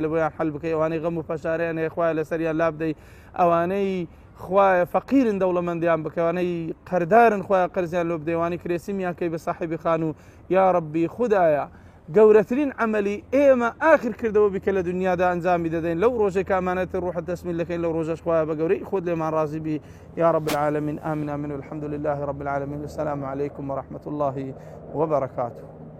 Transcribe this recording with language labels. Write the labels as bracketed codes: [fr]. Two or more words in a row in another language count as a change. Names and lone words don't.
[ckb] لە بۆیان حەل بکەی ئەوانەی غەم و پەشاریان هەیە خوایە لەسەریان لا بدەی ئەوانەی خوایە فەقیرن دەوڵەمەندیان بکەوانەی قەردارن خوایە قەرزیان لۆ بدەیوانی کرێسیمیان کەی بە ساحیبی خان و یا ڕەبی خودایە گەورەترین عەمەلی ئێمە ئاخر کردەوە بیکە لە دنیادا ئەنجامی دەدەین لەو ڕۆژێک ئەمانەتی ڕوحت تەسمیل دەکەین لەو ڕۆژەش خوایە بە گەورەی خۆت لێمان ڕازی بی [ar] یا رب العالمین آمین آمین والحمد لله رب العالمین السلام عليكم ورحمة الله وبركاته